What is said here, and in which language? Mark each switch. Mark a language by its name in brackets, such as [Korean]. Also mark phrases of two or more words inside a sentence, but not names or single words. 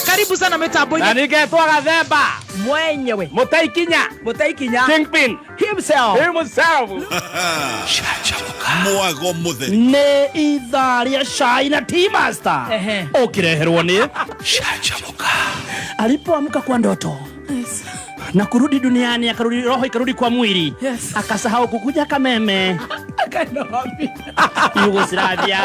[Swahili] Karibu sana [Kikuyu] mitambo-ini na ningetwa Gathemba mwenyewe Mutaikinya Kingpin himself mwago mutheri ni itharia Shai na Tea Master ukireherwo ni Canjamũka [Swahili] alipoamka kwa ndoto na kurudi duniani akarudi roho ikarudi kwa mwili akasahau kukuja Kameme Yugoslavia.